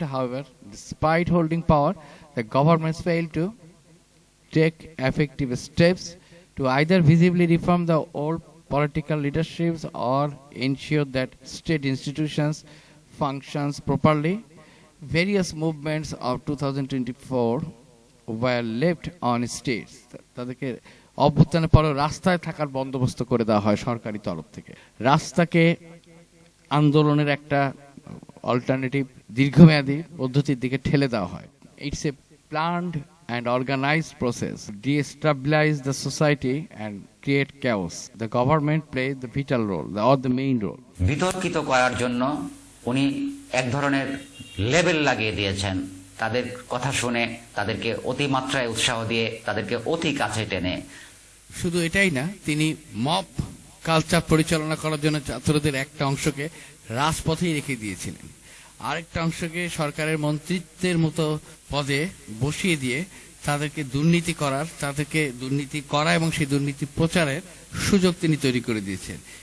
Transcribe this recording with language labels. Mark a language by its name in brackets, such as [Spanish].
[English] However, despite holding power, the governments failed to take effective steps to either visibly reform the old political leaderships or ensure that state institutions functions properly. Various movements of 2024 were left on states. [Bangla] তাদেরকে অভ্যুত্থানের পরে রাস্তায় থাকার বন্দোবস্ত করে দেওয়া হয় সরকারি তরফ থেকে। রাস্তাকে আন্দোলনের একটা অল্টারনেটিভ দীর্ঘমেয়াদী পদ্ধতির দিকে ঠেলে দেওয়া হয়। [English] It's a planned and organized process de-stabilize the society and create chaos. The government plays the vital role or the main role. [Bangla] বিতর্কিত করার জন্য উনি এক ধরনের লেবেল লাগিয়ে দিয়েছেন, তাদের কথা শুনে তাদেরকে অতিমাত্রায় উৎসাহ দিয়ে তাদেরকে অতি কাছে টেনে। শুধু এটাই না, তিনি মব কালচার পরিচালনা করার জন্য ছাত্রদের একটা অংশকে রাজপথেই রেখে দিয়েছিলেন, আরেকটা অংশকে সরকারের মন্ত্রিত্বের মতো পদে বসিয়ে দিয়ে তাদেরকে দুর্নীতি করা এবং সেই দুর্নীতি প্রচারের সুযোগ তিনি তৈরি করে দিয়েছেন।